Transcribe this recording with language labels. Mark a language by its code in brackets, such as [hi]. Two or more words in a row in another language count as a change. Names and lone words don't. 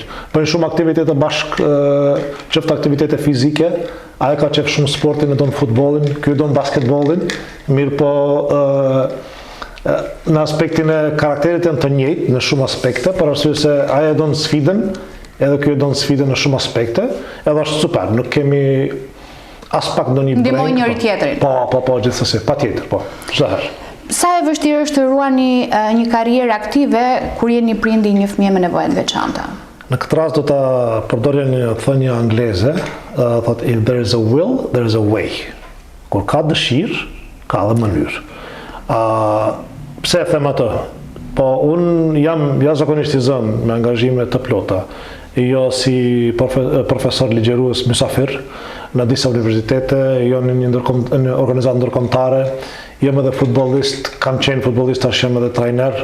[sq] Bëjnë shumë aktivitete bashkë, qoftë aktivitete fizike, ajo ka qef shumë sportin, e don futbollin, ky don basketbollin, mirë po në aspektin e karakterit janë të njëjtë në shumë aspekte, për arsye se ajo don sfidën, edhe ky don sfidën në shumë aspekte, edhe është super, nuk kemi as pak ndonjë breng. Ndihmojnë njëri tjetrin. Po, gjithsesi, patjetër, po. Çdo herë. Sa e vështirë është të ruani një karrierë aktive kur jeni prindi një fëmijë me nevoja të veçanta? Në këtë rast do ta përdorja një thënie angleze, thotë [en] if there is a will, there is a way. [sq] Kur ka dëshirë, ka edhe mënyrë. Pse e them atë? Po unë jam jashtëzakonisht i zënë me angazhime të plota. Jo si profesor ligjërues mysafir në disa universitete, jo në një organizatë ndërkombëtare, jam edhe futbollist, kam qenë futbollist, tash jam edhe trajner.